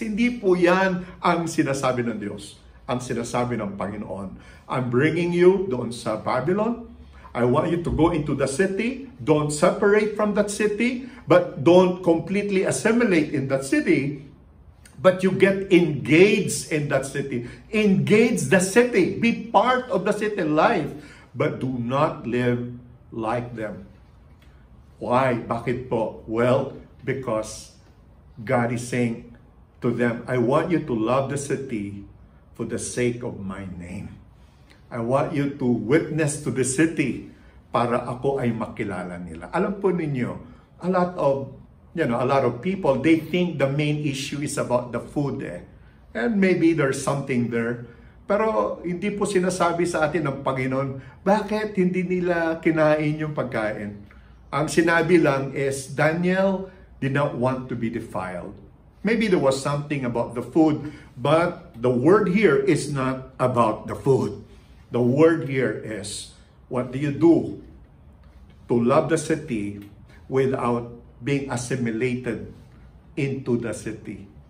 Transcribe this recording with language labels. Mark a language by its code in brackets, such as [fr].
[tl] Hindi po yan ang sinasabi ng Diyos. Ang sinasabi ng Panginoon. [en] I'm bringing you [tl] doon sa Babylon. [en] I want you to go into the city. Don't separate from that city, but don't completely assimilate in that city. But you get engaged in that city. Engage the city. Be part of the city life. But do not live like them. Why? [tl] Bakit po? [en] Well, because God is saying to them, I want you to love the city for the sake of my name. I want you to witness to the city [tl] para ako ay makilala nila. Alam po ninyo, [en] a lot of people, they think the main issue is about the food And maybe there's something there. [tl] Pero hindi po sinasabi sa atin ng Panginoon, bakit hindi nila kinain yung pagkain? Ang sinabi lang [en] is, Daniel did not want to be defiled. Maybe there was something about the food, but the word here is not about the food. The word here is, what do you do to love the city without being assimilated into the city?